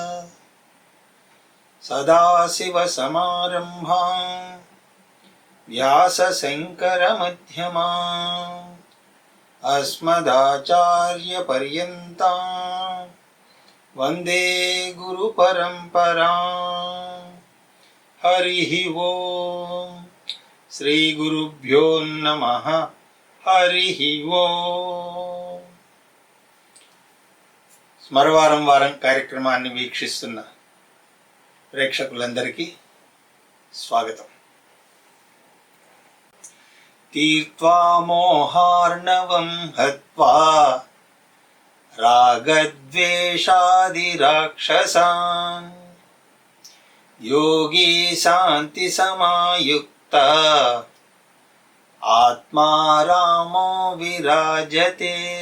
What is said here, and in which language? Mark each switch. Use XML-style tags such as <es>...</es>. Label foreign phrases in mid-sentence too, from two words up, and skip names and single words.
<sa>सदाशिवसमारम्भां व्यासशङ्करमध्यमाम् अस्मदाचार्यपर्यन्तां वन्दे गुरुपरम्पराम्। हरिः ओम्। श्रीगुरुभ्यो नमः। हरिः ओम्।</sa> <te>స్మరవారం వారం కార్యక్రమాన్ని వీక్షిస్తున్న ప్రేక్షకులందరికీ స్వాగతం.</te> <sa>తీర్త్వా మోహార్ణవం హత్వా రాగద్వేషాది రాక్షసాన్ యోగి శాంతి సమాయుక్త ఆత్మా రామో విరాజతే.</sa>